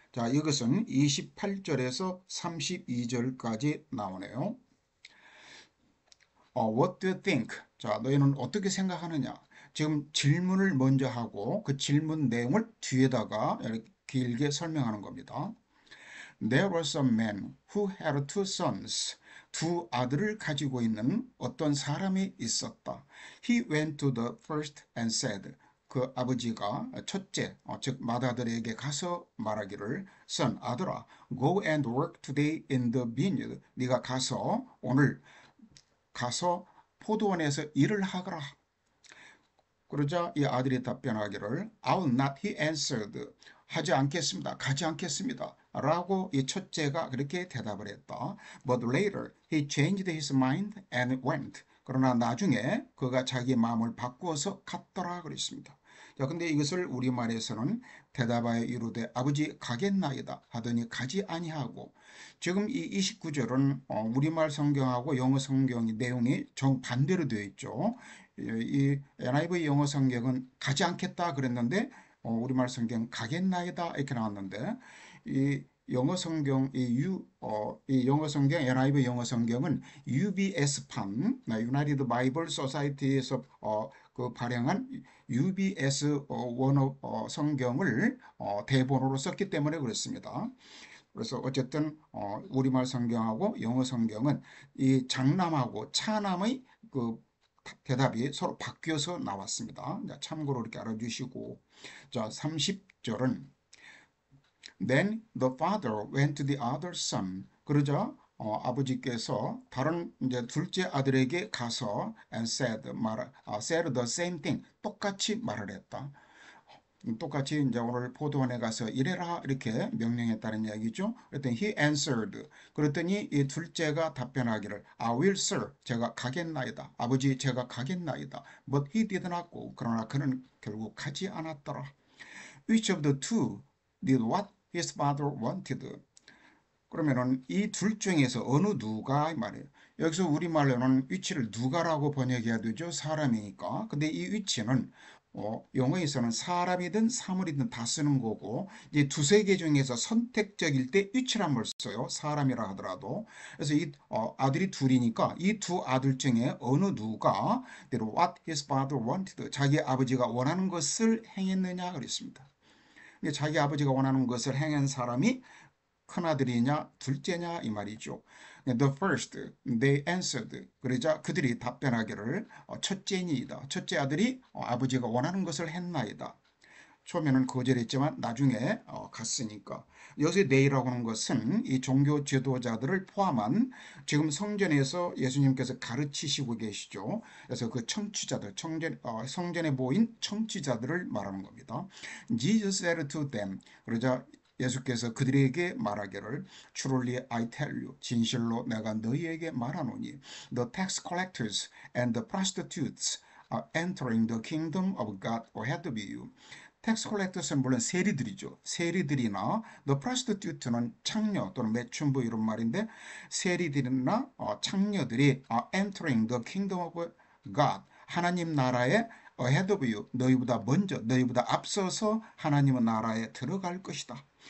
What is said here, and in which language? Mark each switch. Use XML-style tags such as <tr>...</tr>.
<ko>자, 이것은 28절에서 32절까지 나오네요.</ko> <en>What do you think?</en> <ko>자, 너희는 어떻게 생각하느냐? 지금 질문을 먼저 하고 그 질문 내용을 뒤에다가 이렇게 길게 설명하는 겁니다.</ko> <en>There was a man who had two sons.</en> <ko>두 아들을 가지고 있는 어떤 사람이 있었다.</ko> <en>He went to the first and said.</en> <ko>그 아버지가 첫째, 즉 맏아들에게 가서 말하기를 Son, 아들아,</ko> <en>go and work today in the vineyard.</en> <ko>네가 가서 오늘 가서 포도원에서 일을 하거라. 그러자 이 아들이 답변하기를</ko> <en>I will not, he answered.</en> <ko>하지 않겠습니다. 가지 않겠습니다. 라고 이 첫째가 그렇게 대답을 했다.</ko> <en>But later he changed his mind and went.</en> <ko>그러나 나중에 그가 자기 마음을 바꾸어서 갔더라 그랬습니다. 자, 근데 이것을 우리말에서는 대답하여 이르되 아버지 가겠나이다 하더니 가지 아니하고 지금 이 29절은 우리말 성경하고 영어 성경의 내용이 정반대로 되어 있죠. 이 NIV 영어 성경은 가지 않겠다 그랬는데 우리말 성경 가겠나이다 이렇게 나왔는데 이 영어 성경 이 영어 성경 NIV 영어 성경은 UBS판 United Bible Society에서 그 발행한 UBS 원어 성경을 대본으로 썼기 때문에 그렇습니다. 그래서 어쨌든 우리말 성경하고 영어 성경은 이 장남하고 차남의 그 대답이 서로 바뀌어서 나왔습니다. 참고로 이렇게 알아주시고 자 30절은</ko> <en>Then the father went to the other son.</en> <ko>그러자 아버지께서 다른 이제 둘째 아들에게 가서</ko> <en>and said said the same thing</en> <ko>똑같이 말을 했다. 똑같이 이제 오늘 포도원에 가서 일해라 이렇게 명령했다는 이야기죠. 그랬더니</ko> <en>he answered.</en> <ko>그랬더니 이 둘째가 답변하기를</ko> <en>I will sir.</en> <ko>제가 가겠나이다. 아버지 제가 가겠나이다.</ko> <en>But he did not go.</en> <ko>그러나 그는 결국 가지 않았더라.</ko> <en>Which of the two did what his father wanted?</en> <ko>그러면은 이 둘 중에서 어느 누가 이 말이에요. 여기서 우리말로는 위치를 누가라고 번역해야 되죠. 사람이니까. 근데 이 위치는 영어에서는 사람이든 사물이든 다 쓰는 거고 이제 두세 개 중에서 선택적일 때 위치란 걸 써요. 사람이라 하더라도. 그래서 이 아들이 둘이니까 이 두 아들 중에 어느 누가</ko> <en>what his father wanted</en> <ko>자기 아버지가 원하는 것을 행했느냐 그랬습니다. 근데 자기 아버지가 원하는 것을 행한 사람이 큰아들이냐 둘째냐 이 말이죠.</ko> <en>The first, they answered.</en> <ko>그러자 그들이 답변하기를 첫째니이다. 첫째 아들이 아버지가 원하는 것을 했나이다. 처음에는 거절했지만 나중에 갔으니까. 여기서 they라고 하는 것은 이 종교 지도자들을 포함한 지금 성전에서 예수님께서 가르치시고 계시죠. 그래서 그 청취자들, 성전에 모인 청취자들을 말하는 겁니다.</ko> <en>Jesus said to them.</en> <ko>그러자 예수께서 그들에게 말하기를</ko> <en>Truly I tell you</en> <ko>진실로 내가 너희에게 말하노니</ko> <en>The tax collectors and the prostitutes are entering the kingdom of God ahead of you.</en> <ko>텍스 컬렉터스는 물론 세리들이죠. 세리들이나 the prostitute는 창녀 또는 매춘부 이런 말인데 세리들이나 창녀들이</ko> <en>entering the kingdom of God</en> <ko>하나님 나라에</ko> <en>ahead of you</en> <ko>너희보다 먼저 너희보다 앞서서 하나님의 나라에 들어갈 것이다.</ko>